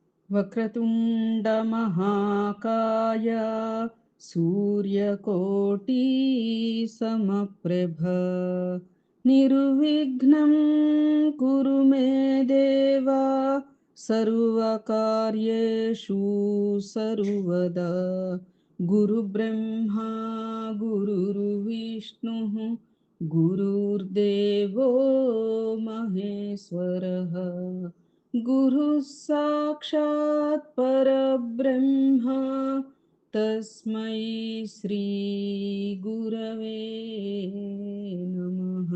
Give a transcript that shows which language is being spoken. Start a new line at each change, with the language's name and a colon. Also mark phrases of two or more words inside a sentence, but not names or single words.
Sanskrit: వక్రతుండ మహాకాయ సూర్యకోటి సమప్రభ నిర్విఘ్నం కురు మే దేవా సర్వకార్యేషు సర్వదా గురుబ్రహ్మా గురుర్విష్ణు గురుర్దేవో మహేశ్వరః गुरुः साक्षात् परब्रह्म तस्मै श्रीगुरवे नमः।